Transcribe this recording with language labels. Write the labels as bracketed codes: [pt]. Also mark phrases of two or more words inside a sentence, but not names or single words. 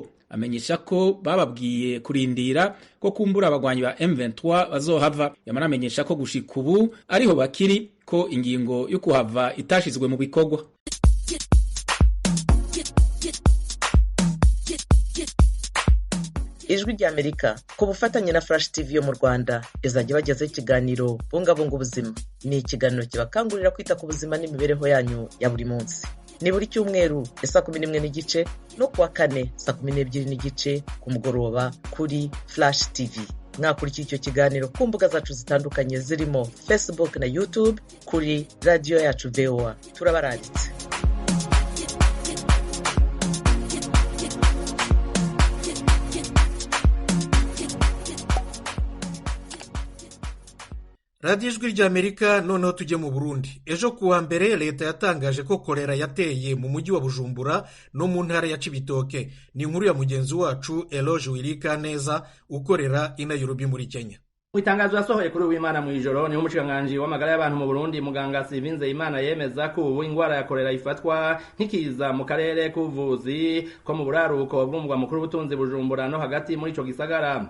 [rn] Amenyesha ko bababwiye kurindira ko kumbura abagwanyi ba M23 bazohava. Yamara amenyesha ko gushika ubu ariho bakiri, ko ingingo yo kuhava itashizwe mu bikorwa. [rw] Ijwi ry'Amerika ku bufatanye na Flash TV yo mu Rwanda izajya bagezaho ikiganiro bungabunga ubuzima. Ni ikiganiro kibakangurira kwita ku buzima n'imibereho yanyu ya buri munsi. Ni buri cyumweru saa 11:30 no kuwa kane saa 12:30 ku mugoroba kuri Flash TV. Mwakurikira icyo kiganiro ku mbuga zacu zitandukanye zirimo Facebook na YouTube kuri radio yacu VOA. Turabaranditse. radiyo ijwi ry'Amerika. Noneho tujye mu Burundi. Ejo kuwa mbere leta yatangaje ko kolera yateye mu mujyi wa Bujumbura no mu ntara ya Cibitoke. Ni inkuru ya mugenzi wacu Eloge Wirikaneza ukorera i Nairobi muri Kenya. [rn] Itangazo yasohoye kuri Uwimana mw'ijoro niho umushikiranganji w'amagara y'abantu mu Burundi muganga Sylvain Nzeyimana yemeza ko ubu ingwara ya kolera ifatwa nk'ikiza mu karere k'ubuvuzi ko mu buraruko bw'umugwa mukuru w'ubutunzi Bujumbura no hagati muri ico gisagara.